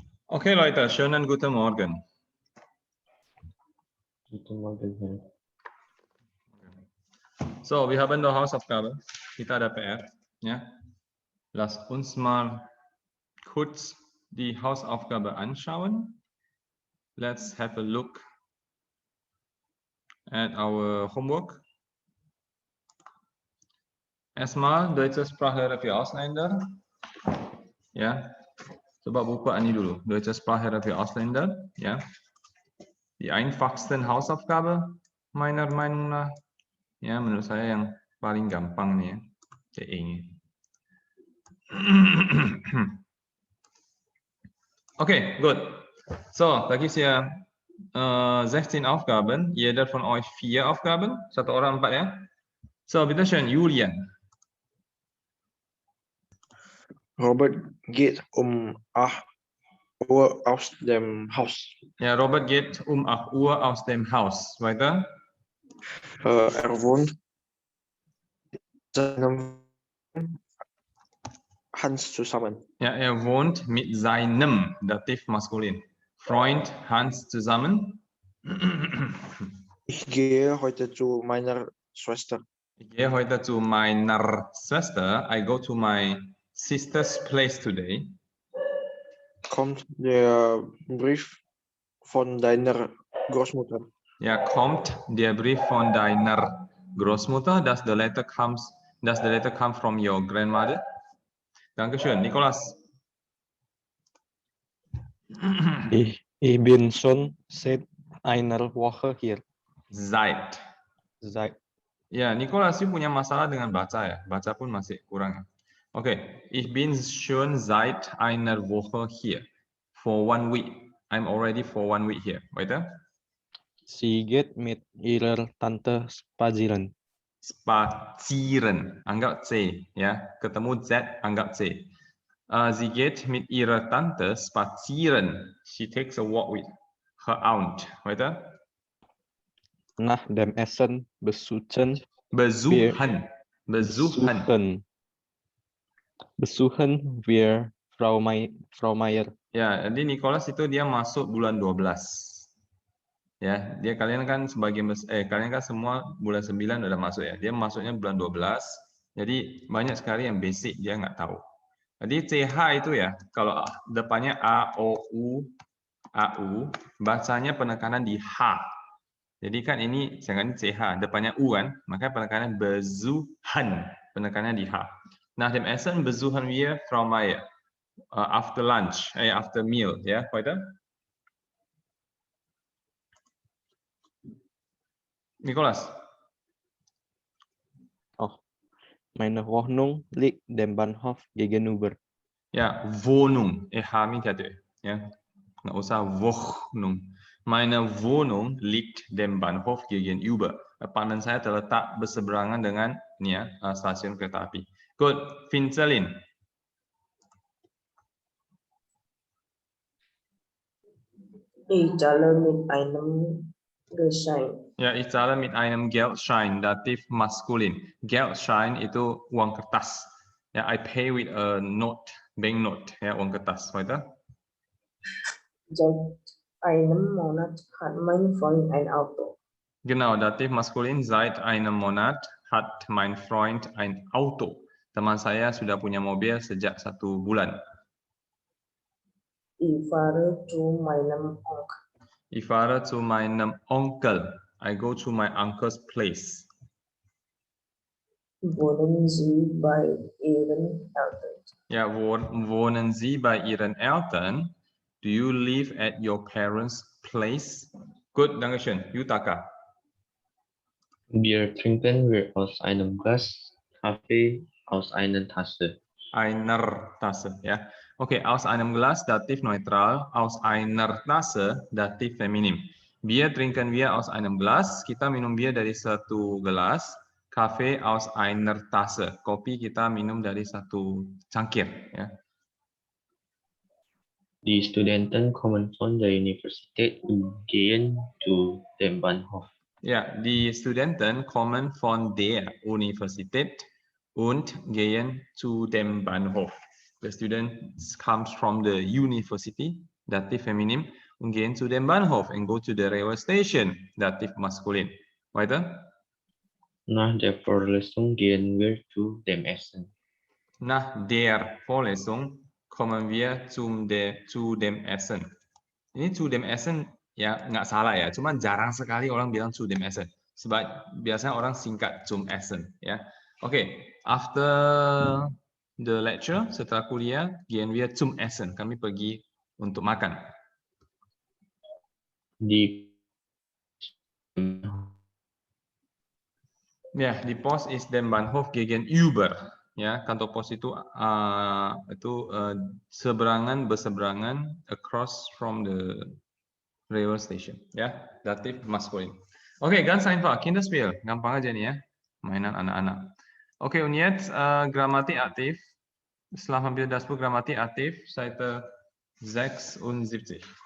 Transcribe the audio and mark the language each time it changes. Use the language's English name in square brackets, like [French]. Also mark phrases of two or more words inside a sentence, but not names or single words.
[German] Okay, Leute, schönen guten Morgen. Guten Morgen, Herr. So, wir haben die Hausaufgabe. [Indonesian] Kita ada PR. [German] Ja. Lass uns mal kurz die Hausaufgabe anschauen. [English] Let's have a look at our homework. [German] Erstmal deutsche Sprache für Ausländer. Ja. [Indonesian] Coba buka ini dulu. [German] Deutsche Sprache für Ausländer. Ja. Die einfachsten Hausaufgabe meiner Meinung nach. [Indonesian] Ya, menurut saya yang paling gampang nih ya. Kayak ini. [German] Okay, gut. So, da gibt es ja 16 Aufgaben. Jeder von euch 4 Aufgaben. Satu orang 4 ya. So, bitteschön, Julian. Robert geht um 8 Uhr aus dem Haus. Ja, Robert geht um 8 Uhr aus dem Haus. Weiter. Er wohnt mit seinem Hans zusammen. Ja, er wohnt mit seinem, Dativ maskulin, Freund Hans zusammen. Ich gehe heute zu meiner Schwester. Ich gehe heute zu meiner Schwester. [English] I go to my sister's place today. [German] Kommt der Brief von deiner Großmutter? Ja, kommt der Brief von deiner Großmutter? [English] Does the letter come from your grandmother? [German] Dankeschön, Nicolas. Ich bin schon seit einer Woche hier. Seit. [Indonesian] Ya, Nicolas, you punya masalah dengan baca ya? Baca pun masih kurang ya? Oke, [German] ich bin schon seit einer Woche hier. [English] For 1 week. I'm already for 1 week here. [German] Weiter? Sie geht mit ihrer Tante spazieren. Spazieren, [Indonesian] anggap C, ya. Ketemu Z, anggap C. [German] Sie geht mit ihrer Tante spazieren. [English] She takes a walk with her aunt. [German] Weiter? Nach dem Essen besuchen wir Frau Mayer. [Indonesian] Ya, jadi Nicholas itu dia masuk bulan 12. Ya, kalian kan semua bulan 9 udah masuk ya. Dia masuknya bulan 12. Jadi banyak sekali yang basic dia nggak tahu. Jadi CH itu ya, kalau depannya A, O, U, AU, bacanya penekanan di H. Jadi kan ini jangan CH, depannya U kan, maka penekanan besuchen, penekanannya di H. [German] Nach dem Essen besuchen wir Frau Mayer. [English] After lunch, after meal, [Indonesian] ya, [German] weiter? Nicholas. Oh, meine Wohnung liegt dem Bahnhof gegenüber. [Indonesian] Ya, Wohnung, ya, nggak usah Wohnung. [German] Meine Wohnung liegt dem Bahnhof gegenüber. [Indonesian] Apartemen saya terletak berseberangan dengan ini ya, stasiun kereta api. [English] Good, Vincelin. [German] Ich zahle mit einem Geldschein. Ya, ich zahle mit einem Geldschein, dativ maskulin. [Indonesian] Geldschein itu uang kertas. Ya, [English] I pay with a note, banknote, [Indonesian] ya, uang kertas. [German] Weiter? Seit einem Monat hat mein Freund ein Auto. Genau, dativ maskulin, seit einem Monat hat mein Freund ein Auto. [Indonesian] Teman saya sudah punya mobil sejak 1 bulan. [German] Ich fahre zu meinem Onkel. Ich fahre zu meinem Onkel. [English] I go to my uncle's place. [German] Wohnen Sie bei Ihren Eltern? Ja, wohnen Sie bei Ihren Eltern? [English] Do you live at your parents' place? Good, [German] Dankeschön. Yutaka. Wir trinken aus einem Glas, Kaffee aus einer Tasse. Einer Tasse, [Indonesian] ya. Oke, [German] aus einem Glas, dativ neutral. Aus einer Tasse, dativ feminim. Bier trinken wir aus einem Glas. [Indonesian] Kita minum bir dari 1 gelas. [German] Kaffee aus einer Tasse. [Indonesian] Kopi kita minum dari 1 cangkir. Ya. [German] Die Studenten kommen von der Universität und gehen zu dem Bahnhof. Ja, die Studenten kommen von der Universität und gehen zu dem Bahnhof. [English] The students comes from the university, [German] Dativ Feminim. Und gehen zu dem Bahnhof [English] and go to the railway station. [German] Dativ Maskulin. Weiter. Nach der Vorlesung gehen wir zu dem Essen. Nach der Vorlesung kommen wir zu dem Essen. [Indonesian] Ini [German] zu dem Essen [Indonesian] ya nggak salah ya, cuman jarang sekali orang bilang [German] zu dem Essen. [Indonesian] Sebab biasanya orang singkat [German] zum Essen [Indonesian] ya. Oke, [English] after the lecture, [Indonesian] setelah kuliah, [German] gehen wir zum Essen. [Indonesian] Kami pergi untuk makan. Di [German] Ya, di pos is dem Bahnhof gegenüber. [Indonesian] Ya, kantor pos itu berseberangan [English] across from the railway station. [Indonesian] Ya, datif maskulin. Oke, [German] ganz einfach, Kinderspiel, [Indonesian] gampang aja nih ya, mainan anak-anak. Oke, [German] und jetzt Grammatik aktif. [Indonesian] Setelah hampir [German] das Buch Grammatik aktif, Seite 76.